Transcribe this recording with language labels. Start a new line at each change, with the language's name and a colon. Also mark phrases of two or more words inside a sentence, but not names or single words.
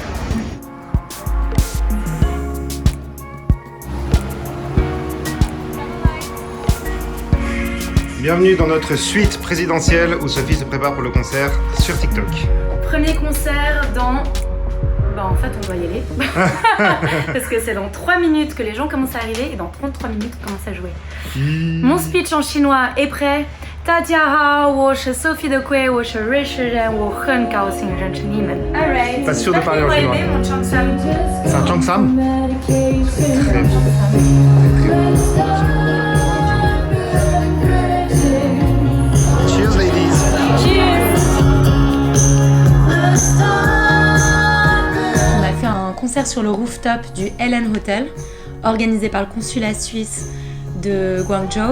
French: Bienvenue dans notre suite présidentielle où Sophie se prépare pour le concert sur TikTok. Premier concert dans... Bah en fait on doit y aller. Parce que c'est dans 3 minutes que les gens commencent à arriver et dans 33 minutes on commence à jouer. Mon speech en chinois est prêt.
Chinese: 大家好，我是 Sophie de Kui， 我是瑞士人，我很高兴认识你们。Alright.
French: Pas sûr de parler en chinois. Mon Changsam. C'est un Changsam. Très bon.
English: Cheers ladies.
French: On a fait un concert sur le rooftop du Helen Hotel, organisé par le consulat suisse de Guangzhou.